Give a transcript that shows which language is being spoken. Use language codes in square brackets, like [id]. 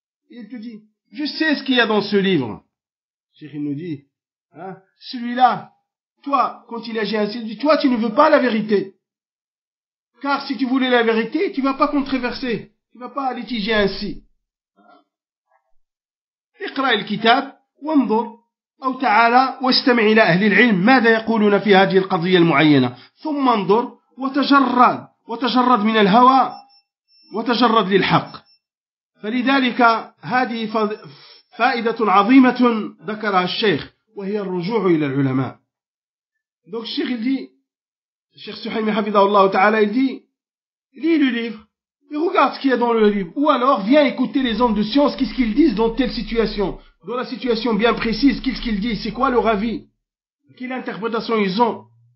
[fr] et il te dit je sais ce qu'il y a dans ce livre le Cheikh nous dit hein, celui-là toi, quand il agit ainsi, il dit, toi, tu ne veux pas la vérité. Car si tu voulais la vérité, tu ne vas pas controverser. Tu ne vas pas litiger ainsi. [ar] اقرا الكتاب وانظر او تعالى واستمع الى اهل العلم ماذا يقولون في هذه القضيه المعينه ثم انظر وتجرد من الهوى وتجرد للحق فلذلك هذه فائده عظيمه ذكرها الشيخ وهي الرجوع الى العلماء. [fr] Donc, Cheikh, il dit, Cheikh Suhaimi Hafidahullah Ta'ala, il dit, lis le livre, et regarde ce qu'il y a dans le livre. Ou alors, viens écouter les hommes de science, qu'est-ce qu'ils disent dans telle situation. Dans la situation bien précise, qu'est-ce qu'ils disent, c'est quoi leur avis? Quelle interprétation ils ont?